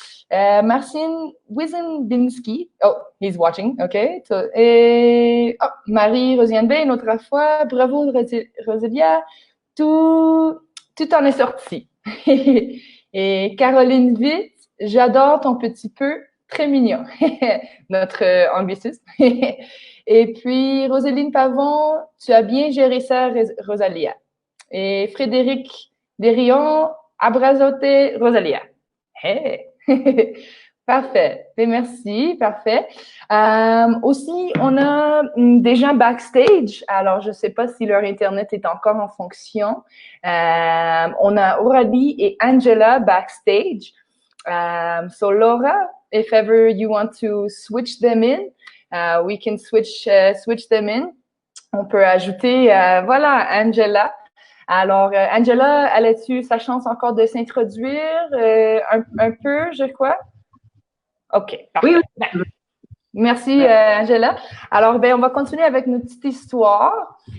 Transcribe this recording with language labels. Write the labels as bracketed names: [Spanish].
[English] Marcin Wizenbinski, oh, he's watching, OK. [French] Et Marie-Rosiane Bay, une autre fois, bravo Rosalia, tout en est sorti. Et Caroline Witt, j'adore ton petit peu. Très mignon, notre anglicisme. Et puis, Roseline Pavon, tu as bien géré ça, Rosalia. Et Frédéric Desrions, abrazote, Rosalia. Hey. Parfait. Et merci, parfait. Aussi, on a des gens backstage. Alors, je ne sais pas si leur Internet est encore en fonction. On a Aurélie et Angela backstage. [English] So Laura, if ever you want to switch them in, we can switch them in. [French] On peut ajouter, voilà, Angela. Alors, Angela, elle a-tu sa chance encore de s'introduire un peu, je crois? OK, parfait. Oui. Merci, Angela. Alors, ben, on va continuer avec notre petite histoire.